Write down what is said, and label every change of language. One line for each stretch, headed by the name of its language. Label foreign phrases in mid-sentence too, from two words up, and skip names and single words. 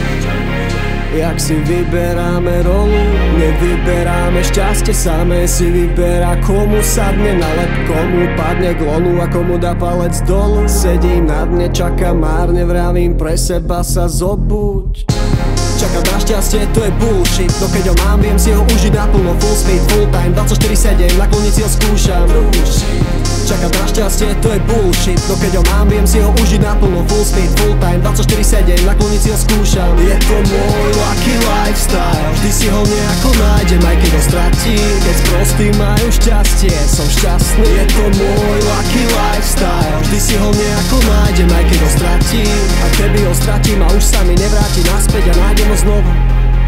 Slovak: Jak si vyberáme rolu, nevyberáme šťastie, samé si vyberá, komu sadne na lep, komu padne k lonu a komu dá palec dolu. Sedím na dne, čakám márne, vravím pre seba sa zobuď. Čakať na šťastie, to je bullshit, no keď ho mám, viem si ho užiť naplno,
English: full speed, full time, 24/7,
Slovak: nakloniť si ho skúšam. Čakať na šťastie, to je bullshit, no keď ho mám, viem si ho užiť naplno,
English: full speed, full time, 24/7,
Slovak: nakloniť si ho skúšam. Je to môj
English: lucky lifestyle,
Slovak: vždy si ho nejako nájdem, aj keď ho stratím. Keď s prostým majú šťastie, som šťastný. Je to môj
English: lucky lifestyle,
Slovak: vždy si ho nejako nájdem, aj keď ho stratím. A keby ho stratím a už sa mi nevráti naspäť a nájdem ho znova.